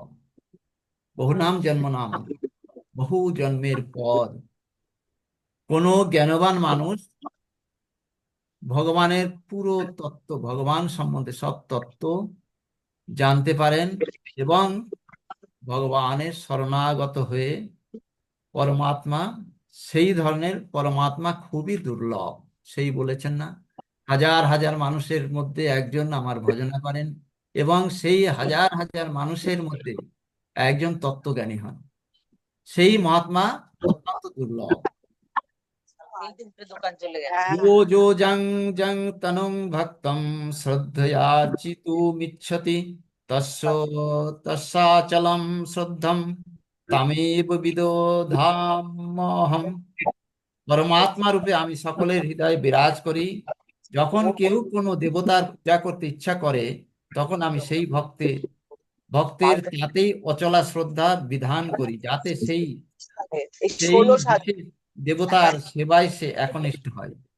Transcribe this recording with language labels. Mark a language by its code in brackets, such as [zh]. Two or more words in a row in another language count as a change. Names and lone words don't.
[bn] বহু নাম জন্ম নাম, বহু জন্মের পর কোনো জ্ঞানবান মানুষ ভগবানের পুরো তত্ত্ব, ভগবান সম্বন্ধে সব তত্ত্ব জানতে পারেন এবং ভগবানের শরণাগত হয়ে পরমাত্মা, সেই ধরনের পরমাত্মা খুবই দুর্লভ। সেই বলেছেন না, হাজার হাজার মানুষের মধ্যে একজন আমার ভজনা করেন এবং সেই হাজার হাজার মানুষের মধ্যে একজন তত্ত্বজ্ঞানী হন। সেই মহাত্মা অত্যন্ত দুর্লভ। [sa] यो जो जं जं तनुं भक्तं श्रद्धयार्चितुमिच्छति तस्य तस्साचलं श्रद्धं तमेव विदधाम्यहम्। [bn] পরমাত্মা রূপে আমি সকলের হৃদয়ে বিরাজ করি। যখন কেউ কোনো দেবতার পূজা করতে ইচ্ছা করে, তখন আমি সেই ভক্তের তাতেই অচলা শ্রদ্ধা বিধান করি, যাতে সেই সেই বিশেষ দেবতার সেবায় সে একনিষ্ঠ হয়।